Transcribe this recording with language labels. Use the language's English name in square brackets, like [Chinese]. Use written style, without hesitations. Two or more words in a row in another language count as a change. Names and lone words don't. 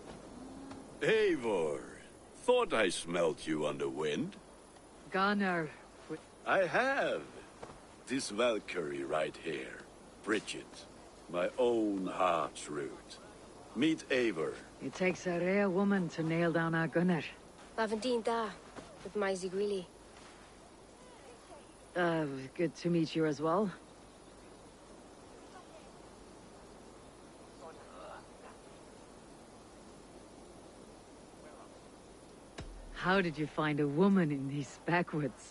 [English] Eivor, thought I smelt you on the wind. Gunnar. I have. This Valkyrie right here, Bridget, my own heart's root. Meet Eivor. It takes a rare woman to nail down our Gunnar. Bavandine da, with my Zigrili. Good to meet you as well. How did you find a woman in these backwoods?